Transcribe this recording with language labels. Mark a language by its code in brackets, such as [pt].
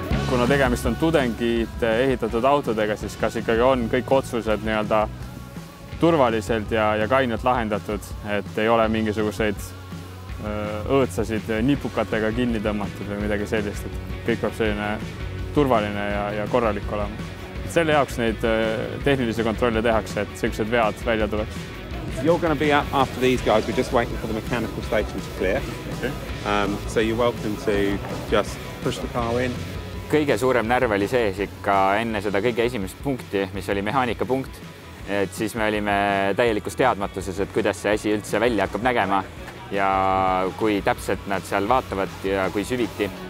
[et] Kuna tegemist on tudengid ehitatud autodega, siis kas ikkagi on kõik otsused turvaliselt ja kainelt lahendatud, et ei ole mingisuguseid õõtsasid nipukatega kinni tõmmatud või midagi sellist, et kõik peab selline turvaline ja korralik olema. Selle jaoks neid tehnilisi kontrolle tehakse, et sellised vead välja tuleks. [en] You're going to be up after these guys. We're just waiting for the mechanical station to clear. Okay. So you're welcome to just push the car in. [et] Kõige suurem närv oli sees ikka enne seda kõige esimest punkti, mis oli mehaanikapunkt. Et siis me olime täielikus teadmatuses, et kuidas see asi üldse välja hakkab nägema ja kui täpselt nad seal vaatavad ja kui süviti.